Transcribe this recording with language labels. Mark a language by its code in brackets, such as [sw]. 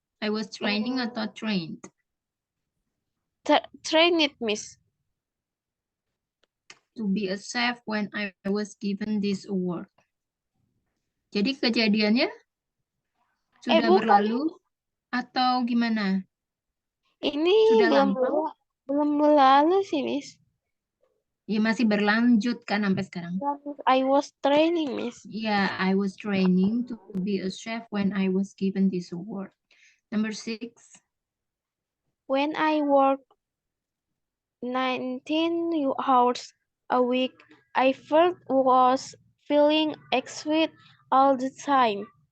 [en] I was training [id] atau [en] trained? Trained, Miss. To be a chef when I was given this award. [id] Jadi kejadiannya sudah bukan. berlalu atau gimana? Ini Sudah belum lampau? belum berlalu sih, Miss. Ya masih berlanjut kan sampai sekarang. [en] I was training, Miss. Yeah, I was training to be a chef when I was given this award. Number 6. When I work 19 hours a week, I felt was feeling exhausted all the time.